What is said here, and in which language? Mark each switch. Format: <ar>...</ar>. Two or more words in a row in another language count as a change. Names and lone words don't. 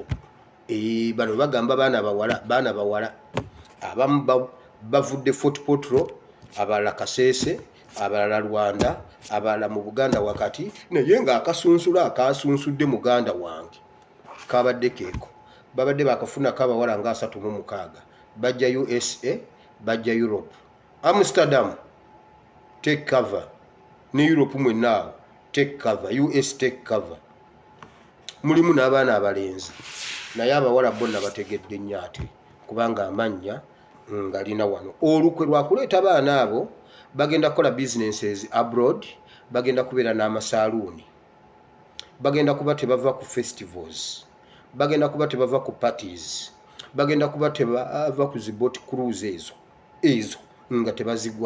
<lg>Bano bagamba baana bawala abamu bavudde Fort Portal, abalala Kasese, abalala Rwanda, abalala mu Buganda wakati, naye nga akasunsula akasunsudde muganda wange kabadde keeko. Babadde bakafuna kabawala nga 36, bajja USA, bajja Europe.</lg> <en>Amsterdam take cover,</en> <lg>ne Europe mwenaawo</lg> <en>take cover, US take cover.</en> <lg>Mulimu n'abaana abalenzi, naye abawala bonna bategedde nnyo ate kubanga amannya ngalina wano. Olukwe lwakuleeta baana abo bagenda kukola</lg> <en>businesses abroad,</en> <lg>bagenda kubeera n'amasaaluuni, bagenda kuba tebava ku festivals, bagenda kuba tebava ku parties, bagenda kuba tebava ku zi</lg> <en>boat cruise</en> <lg>ezo nga tebazigwa.</lg>